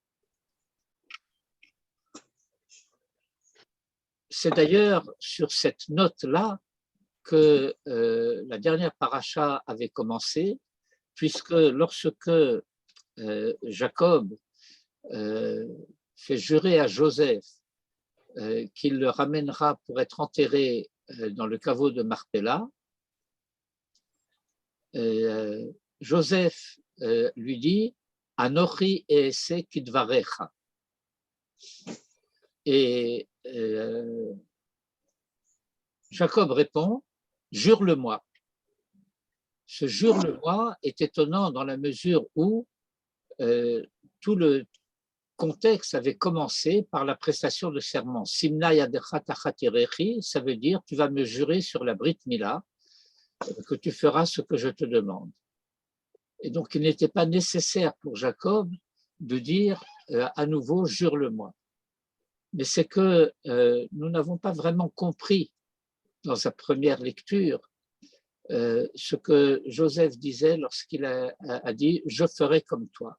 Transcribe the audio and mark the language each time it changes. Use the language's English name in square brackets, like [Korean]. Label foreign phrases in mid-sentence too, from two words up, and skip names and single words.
[French] C'est d'ailleurs sur cette note-là que la dernière paracha avait commencé, puisque lorsque Jacob fait jurer à Joseph qu'il le ramènera pour être enterré dans le caveau de Marpella, Joseph lui dit « [Hebrew] אנכי אעשה כדברך [French] » et Jacob répond « Jure-le-moi ». Ce « jure-le-moi » est étonnant dans la mesure où tout le contexte avait commencé par la prestation de serment. [Hebrew] שים נא ידך תחת ירכי, [French] ça veut dire tu vas me jurer sur la [Hebrew] ברית מילה [French] que tu feras ce que je te demande. Et donc il n'était pas nécessaire pour Jacob de dire à nouveau jure-le-moi. Mais c'est que nous n'avons pas vraiment compris dans sa première lecture ce que Joseph disait lorsqu'il a dit je ferai comme toi.